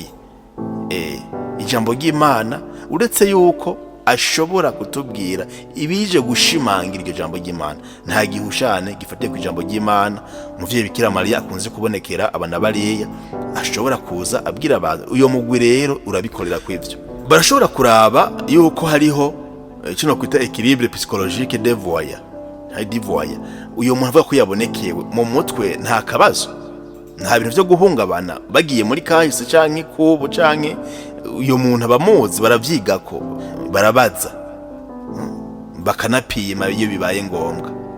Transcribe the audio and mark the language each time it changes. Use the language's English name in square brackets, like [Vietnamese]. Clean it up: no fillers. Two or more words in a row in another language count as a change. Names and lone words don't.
[Rundi] Ijambo ry'Imana, uretse yuko ashobora kutubwira ibije gushimangira iryo jambo ry'Imana, nta gihushane gifatiye ku ijambo ry'Imana. Umuvyeyi Bikira Mariya akunze kubonekera abana bariya, ashobora kuza abwira abantu uyo mugwi rero urabikorera kw'ivyo. Barashobora kuraba yuko hariho kino kwita [French] équilibre psychologique de voya, [Rundi] uyo muntu avuga ko yabonekewe mu mutwe nta kabazo, nta bintu byo guhungabana. Bagiye muri kahise canke kubu canke uyo muntu abamuzi baravyigako, barabaza bakanapima iyo bibaye ngombwa.